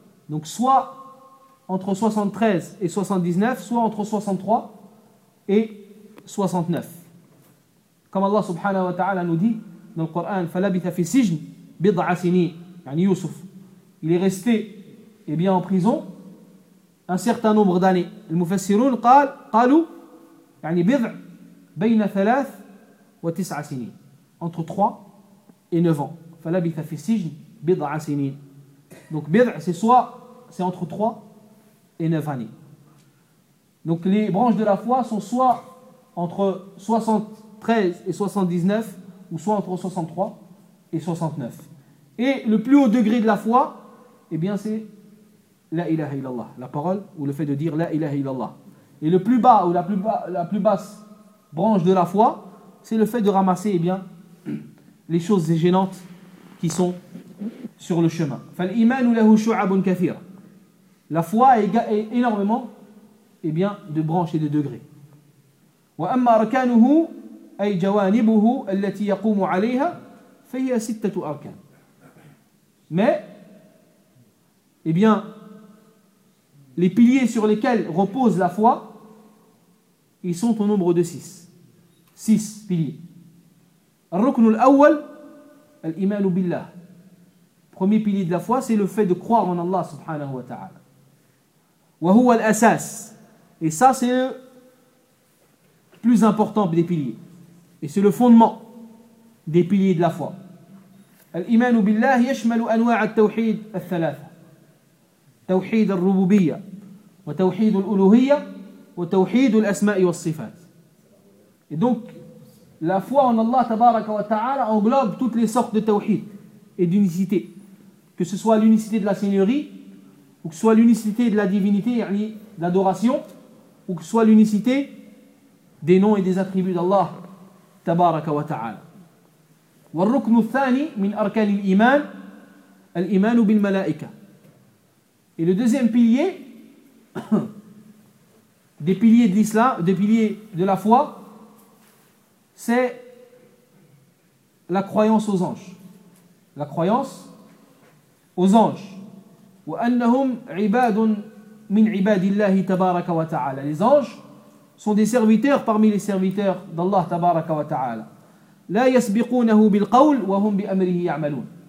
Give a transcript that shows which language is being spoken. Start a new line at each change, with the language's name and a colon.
French: Donc soit entre 73 et 79, soit entre 63 et 69. Comme Allah subhanahu wa ta'ala nous dit dans le Coran,
Arabic: فَلَبِثَ فِي سِجْنِ بِضْعَ سِنِينَ يعني يوسف.
French: Il est resté, eh bien, en prison un certain nombre d'années. Les mufassirun
Arabic: قالوا يعني بضع بين ثلاث وتسع سنين.
French: Entre 3 et 9 ans.
Arabic: فلبث في السجن بضع سنين.
French: Donc بضع c'est entre 3 et 9 années. Donc les branches de la foi sont soit entre 73 et 79 ou soit entre 63 et 69. Et le plus haut degré de la foi, eh bien c'est la ilaha illallah, la parole ou le fait de dire la ilaha illallah. Et le plus bas ou la plus basse branche de la foi, c'est le fait de ramasser, eh bien, les choses gênantes qui sont sur le chemin.
Arabic: فالإيمان له شعب كثيرة.
French: La foi est énormément, eh bien, de branches et de degrés.
Arabic: وأما أركانه أي جوانبه التي يقوم عليها فهي ستة أركان.
French: Mais, eh bien, les piliers sur lesquels repose la foi, ils sont au nombre de 6. 6 piliers.
Arabic: Ar-ruknu al-awwal, al-imanu billah.
French: Premier pilier de la foi, c'est le fait de croire en Allah subhanahu wa ta'ala.
Arabic: Wa huwa al-asas.
French: Et ça, c'est le plus important des piliers. Et c'est le fondement des piliers de la foi.
Arabic: الإيمان بالله يشمل أنواع التوحيد الثلاثة توحيد الربوبية وتوحيد الألوهية وتوحيد الأسماء والصفات.
French: Et donc la foi en Allah
Arabic: تبارك وتعالى
French: englobe toutes les sortes de tawhid et d'unicité, que ce soit l'unicité de la seigneurie ou que ce soit l'unicité de la divinité, يعني l'adoration, ou que ce soit l'unicité des noms et des attributs d'Allah تبارك وتعالى.
Arabic: والركن الثاني من أركان الإيمان الإيمان بالملائكة.
French: Et le deuxième pilier des piliers de l'islam, des piliers de la foi, c'est la croyance aux anges. La croyance aux anges.
Arabic: وأنهم عباد من عباد الله تبارك وتعالى.
French: Les anges sont des serviteurs parmi les serviteurs d'Allah
Arabic: تبارك وتعالى. لا يسبقونه بالقول وهم بأمره يعملون.